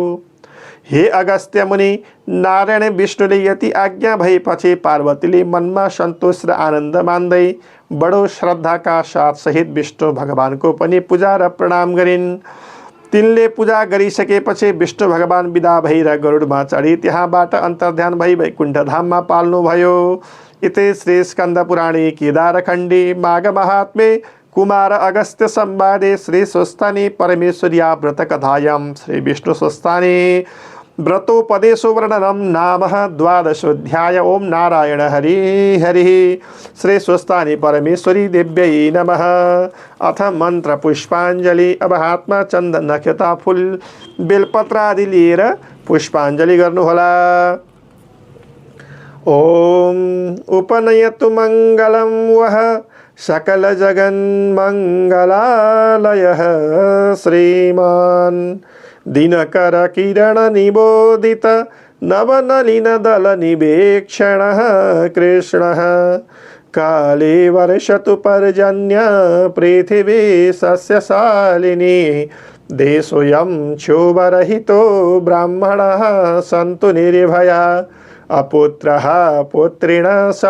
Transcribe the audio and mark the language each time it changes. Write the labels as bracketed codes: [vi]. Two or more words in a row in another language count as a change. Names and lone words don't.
[ne] हे अगस्त्य मुनि, नारायण विष्णुले यति आज्ञा भएपछि पार्वतीले मनमा सन्तोष र आनन्द मान्दै बडो श्रद्धाका साथ सहित विष्णु भगवानको पनि पूजा र प्रणाम गरिन्। तिनले पूजा गरिसकेपछि विष्णु भगवान विदा भएर गरुडमा चढी त्यहाँबाट अन्तर्ध्यान भई वैकुण्ठ धाममा पाल्नुभयो। [sa] इति श्री स्कन्द पुराणे केदारखण्डे माघ महात्म्ये कुमार अगस्त्य संवादे श्री स्वस्थानी परमेश्वर्या व्रत कथायां श्री विष्णु स्वस्थानी व्रतोपदेशो वर्णनम नाम 12 ओम नारायण हरि हरि। श्री स्वस्थानी परमेश्वरी देव्यै नमः। अथ मंत्र पुष्पांजलि। [ne] अब हातमा चन्दन नक्षता फूल बेलपत्र आदि लिएर पुष्पांजलि गर्नुहोला। [sa] ओम उपनयतु मंगलम वह सकल जगन मंगलालयः श्रीमान दिनकर किरण निबोधित नवनलिन दल निवेक्षणः कृष्णः काले वर्षतु पर्जन्य पृथिवी सस्यशालिनी देशोऽयं क्षोभरहितो ब्राह्मणः सन्तु निर्भया अपुत्रः पुत्रिणः